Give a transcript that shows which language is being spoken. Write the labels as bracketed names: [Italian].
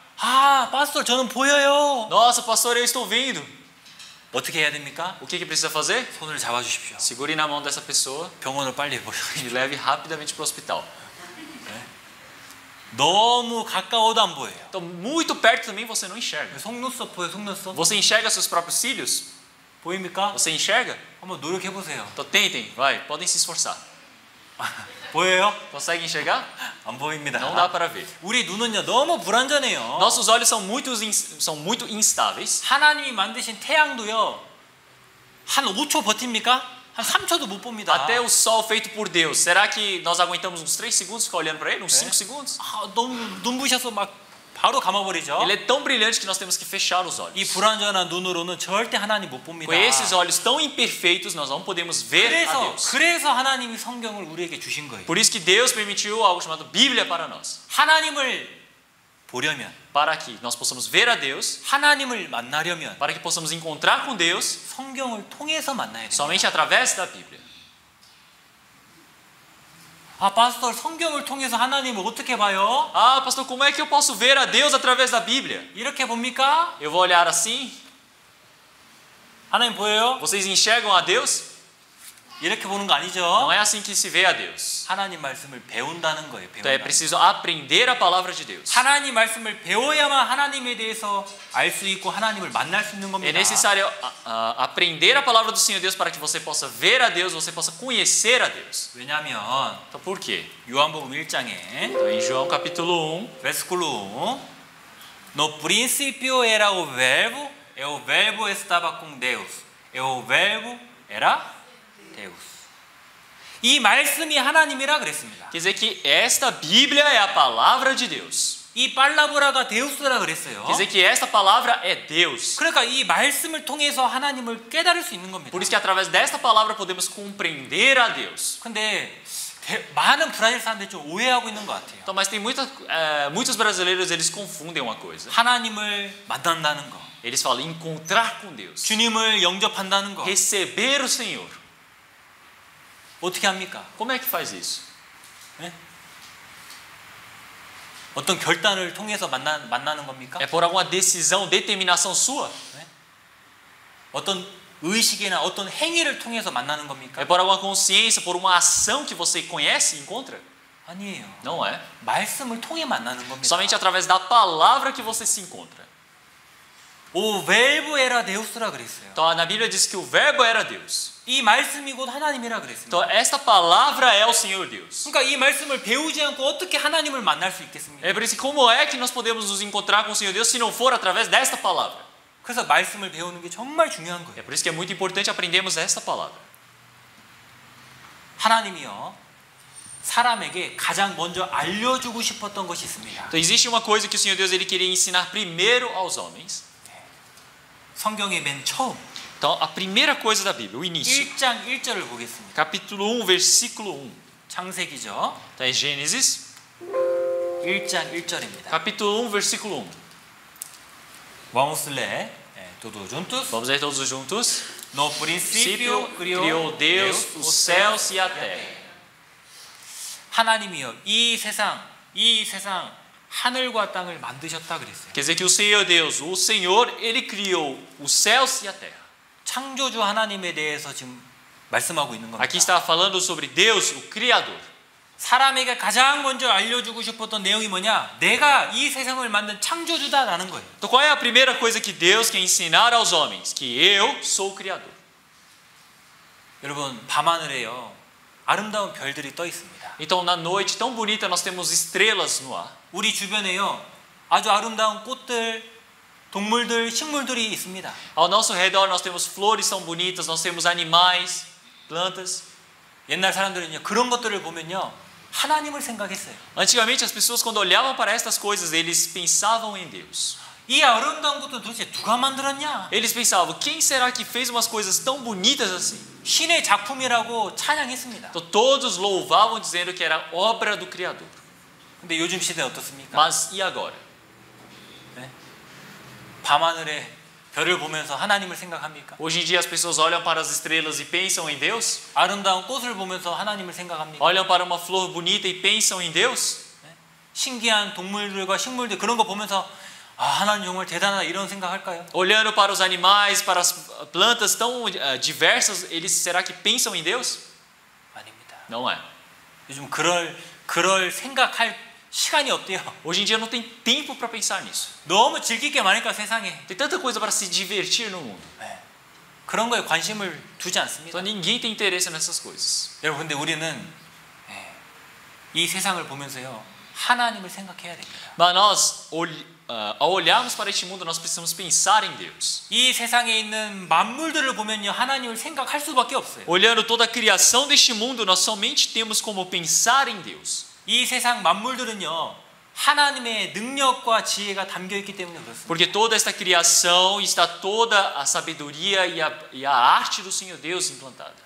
[Korean] 아, 파스tor 저는 보여요. [Portuguese] Nossa, pastor, eu estou vendo. [Korean] 어떻게 해야 됩니까? [Portuguese] O que precisa fazer? [Korean] 손을 잡아 주십시오. [Portuguese] Segure na mão dessa pessoa [Korean] 병원을 빨리 보셔. [Portuguese] e leve rapidamente para o hospital. [Korean] 너무 가까워도 안 보여요. [Portuguese] Então, muito perto também você não enxerga. [Korean] 속눈썹 보여, 속눈썹? [Portuguese] Você enxerga seus próprios cílios? [Korean] 보입니까? [Portuguese] Você enxerga? [Korean] 한번 노력해 보세요. [Portuguese] Então tentem, vai, podem se esforçar. [Korean] 보여요? [Portuguese] Consegue enxergar? [Korean] 안 보입니다. [Portuguese] Não dá para ver. [Korean] 우리 눈은요 너무 불완전해요. [Portuguese] Nossos olhos são muito instáveis. [Korean] 하나님이 만드신 태양도요 한 5초 버팁니까? 한 3초도 못 봅니다. [Portuguese] Até o sol feito por Deus. Será que nós aguentamos uns 3 segundos ficar olhando para ele? Uns 5 segundos? [Korean] 아, 너무 눈부셔서 막 바로 감아버리죠. [Portuguese] Ele é tão brilhante que nós temos que fechar os [Korean] 이 [Portuguese] olhos. [Korean] 불완전한 눈으로는 절대 하나님 못 봅니다. [Portuguese] Com esses olhos tão imperfeitos, nós não podemos ver a Deus. [Korean] 그래서 하나님이 성경을 우리에게 주신 거예요. [Portuguese] Por isso que Deus permitiu algo chamado Bíblia para nós. [Korean] 하나님을 보려면, [Portuguese] Para que nós possamos ver a Deus, [Korean] 하나님을 만나려면 [Portuguese] para que possamos encontrar com Deus, [Korean] 성경을 통해서 만나야 돼요. [Portuguese] somente através da Bíblia. [Korean] 아, 파스터, 성경을 통해서 하나님을 어떻게 봐요? [Portuguese] Ah, pastor, como é que eu posso ver a Deus através da Bíblia? [Korean] 이렇게 봅니까? [Portuguese] Eu vou olhar assim? [Korean] 하나님 보여요? [Portuguese] Vocês enxergam a Deus? [Korean] 이렇게 보는 거 [Portuguese] Não [Korean] 아니죠? [Portuguese] é assim que se vê a Deus. [Korean] 하나님 말씀을 배운다는 거예요. [Portuguese] Então é [Korean] 배운다. [Portuguese] preciso aprender a palavra de Deus. [Korean] 하나님 말씀을 배워야만 하나님에 대해서 알 수 있고 하나님을 만날 수 있는 [Portuguese] É [Korean] 겁니다. [Portuguese] necessário aprender a palavra do Senhor Deus para que você possa ver a Deus, você possa conhecer a Deus. [Korean] 왜냐하면 [Portuguese] Então por quê? [Korean] 요한복음 1장에 [Portuguese] Então, em João capítulo 1, versículo 1 No principio era o verbo, e o verbo estava com Deus, e o verbo era Deus. [Korean] 이 말씀이 하나님이라 그랬습니다. [Portuguese] quer dizer que esta Bíblia é a palavra de Deus. [Korean] 이 팔라브라가 데우스라 그랬어요. [Portuguese] Quer dizer que esta palavra é Deus. [Korean] 그러니까 이 말씀을 통해서 하나님을 깨달을 수 있는 겁니다. [Portuguese] Por isso que através desta palavra podemos compreender a Deus. [Korean] 근데 많은 브라질 사람들이 좀 오해하고 있는 것 같아요. [Portuguese] Então, mas tem muitos brasileiros, eles confundem uma coisa. [Korean] 하나님을 만난다는 거, [Portuguese] Eles falam encontrar com Deus, [Korean] 주님을 영접한다는 거 [Portuguese] receber o Senhor. [Korean] 어떻게 합니까? [Portuguese] Como é que faz isso? [Korean] 네? 어떤 결단을 통해서 만나는 겁니까? [Portuguese] É por alguma decisão, determinação sua? [Korean] 어떤 의식이나 어떤 행위를 통해서 만나는 겁니까? [Portuguese] É por alguma consciência, por uma ação que você conhece e encontra? [Korean] 아니에요. [Portuguese] Não é. [Korean] 말씀을 통해 만나는 겁니다. [Portuguese] Somente através da palavra que você se encontra. 오 verbo era Deus라 [Korean] 그랬어요. [Portuguese] Então, na Bíblia diz que o verbo era Deus. [Korean] 이 말씀이 곧 하나님이라 그랬습니다. [Portuguese] Então, esta palavra é o Senhor Deus. [Korean] 그러니까 이 말씀을 배우지 않고 어떻게 하나님을 만날 수 있겠습니까? [Portuguese] É por isso que como é que nós podemos nos encontrar com o Senhor Deus se não for através desta palavra? [Korean] 그래서 말씀을 배우는 게 정말 중요한 거예요. [Portuguese] É por isso que é muito importante aprendermos esta palavra. [Korean] 하나님이요 사람에게 가장 먼저 알려주고 싶었던 것이 있습니다. [Portuguese] Então, existe uma coisa que o Senhor Deus ele queria ensinar primeiro aos homens. [Korean] 성경의 맨 처음 [Portuguese] Então, a primeira coisa da Bíblia, o início. [Korean] 1장 1절을 보겠습니다. [Portuguese] Capítulo 1, versículo 1. [Korean] 창세기죠. [Portuguese] Então, é Gênesis, [Korean] 1장 1절입니다. [Portuguese] capítulo 1, versículo 1. Vamos ler todos juntos. Vamos ler todos juntos. No princípio criou Deus os céus e a terra. [Korean] 하나님이요 이 세상 하늘과 땅을 만드셨다 그랬어요. [Portuguese] Quer dizer que o Senhor Deus, o Senhor, ele criou os céus e a terra. [Korean] 창조주 하나님에 대해서 지금 말씀하고 있는 겁니다. [Portuguese] Aqui está falando sobre Deus, o Criador. [Korean] 사람에게 가장 먼저 알려주고 싶었던 내용이 뭐냐? 내가 이 세상을 만든 창조주다라는 거예요. [Portuguese] Então, qual é a primeira coisa que Deus quer ensinar aos homens? Que eu sou o Criador. [Korean] 여러분 밤하늘에요 아름다운 별들이 떠 있습니다. [Portuguese] Então, na noite tão bonita, nós temos estrelas no ar. [Korean] 우리 주변에요 아주 아름다운 꽃들, 동물들, 식물들이 있습니다. [Portuguese] Ao nosso redor, nós temos flores tão bonitas, nós temos animais, plantas. [Korean] 옛날 사람들은요 그런 것들을 보면요 하나님을 생각했어요. [Portuguese] Antigamente, as pessoas, quando olhavam para estas coisas, eles pensavam em Deus. [Korean] 이 아름다운 것도 도대체 누가 만들었냐? [Portuguese] Eles pensavam, quem será que fez umas coisas tão bonitas assim? [Korean] 신의 작품이라고 찬양했습니다. [Portuguese] Então, todos louvavam dizendo que era obra do Criador. [Korean] 근데 요즘 시대 어떻습니까? [Portuguese] Mas e agora? [Korean] 네? 밤하늘에 별을 보면서 하나님을 생각합니까? [Portuguese] Hoje em dia as pessoas olham para as estrelas e pensam em Deus? [Korean] 아름다운 꽃을 보면서 하나님을 생각합니까? [Portuguese] Olham para uma flor bonita e pensam em Deus? [Korean] 네? 신기한 동물들과 식물들 그런 거 보면서 아 하나님 정말 대단하다 이런 생각할까요? [Portuguese] Olhando para os animais, para as plantas tão diversas, eles será que pensam em Deus? [Korean] 아닙니다. [Portuguese] Não é. [Korean] 요즘 그럴 생각할 시간이 없대요. [Portuguese] Hoje em dia não tem tempo para pensar nisso. [Korean] 너무 즐길 게 많으니까 세상에. [Portuguese] Tem tanta coisa para se divertir no mundo. [Korean] 네. 그런 거에 관심을 두지 않습니다. [Portuguese] Então ninguém tem interesse nessas coisas. [Korean] 여러분 근데 우리는 이 세상을 보면서요, 하나님을 생각해야 됩니다. [Portuguese] Mas nós, ao olharmos para este mundo, nós precisamos pensar em Deus. [Korean] 이 세상에 있는 만물들을 보면요, 하나님을 생각할 수밖에 없어요. [Portuguese] Olhando toda a criação deste mundo, nós somente temos como pensar em Deus. [Korean] 이 세상 만물들은요, 하나님의 능력과 지혜가 담겨 있기 때문에 그렇습니다. [Portuguese] Porque toda esta criação está toda a sabedoria e a arte do Senhor Deus implantada.